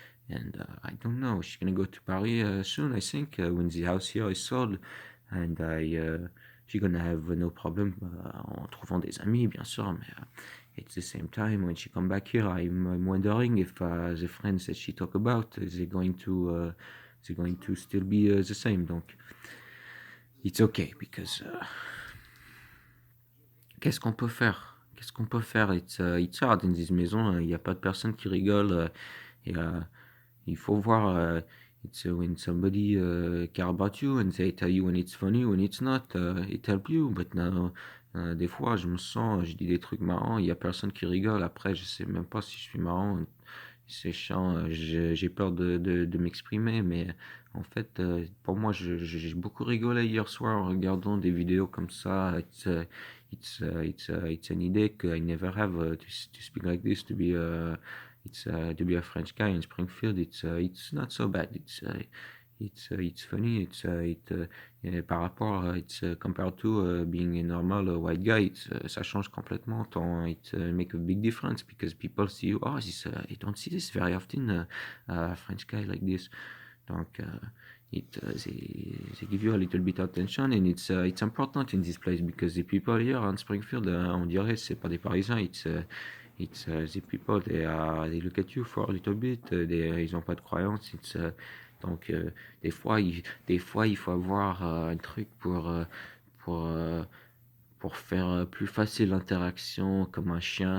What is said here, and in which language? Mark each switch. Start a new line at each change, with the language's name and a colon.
English: And I don't know. She's gonna go to Paris soon, I think, when the house here is sold. And she's gonna have no problem
French: en trouvant des amis, bien sûr. Mais
English: at the same time, when she come back here, I'm wondering if the friends that she talk about, they're going to still be the same.
French: Donc,
English: it's okay because
French: qu'est-ce qu'on peut faire? Qu'est-ce qu'on peut faire?
English: It's hard in this
French: maison. Il n'y a pas de personne qui rigole. Et il faut voir.
English: It's when somebody care about you and they tell you when it's funny, when it's not, it help you. But now,
French: des fois, je dis des trucs marrants, il y a personne qui rigole. Après, je sais même pas si je suis marrant. C'est chiant. J'ai peur de m'exprimer, mais En fait, pour moi, j'ai beaucoup rigolé hier soir en regardant des vidéos comme ça.
English: It's an idea I never have to speak like this, to be a French guy in Springfield. It's not so bad. It's funny.
French: Par rapport,
English: compared to being a normal white guy,
French: ça change complètement.
English: It make a big difference because people see you. Oh, I don't see this very often. A French guy like this.
French: Donc,
English: they give you a little bit of attention, and it's important in this place because the people here in Springfield,
French: on dirait c'est pas des Parisiens.
English: The people they look at you for a little bit.
French: Ils ont pas de croyance. Donc des fois il faut avoir un truc pour euh, pour faire plus facile l'interaction, comme un chien.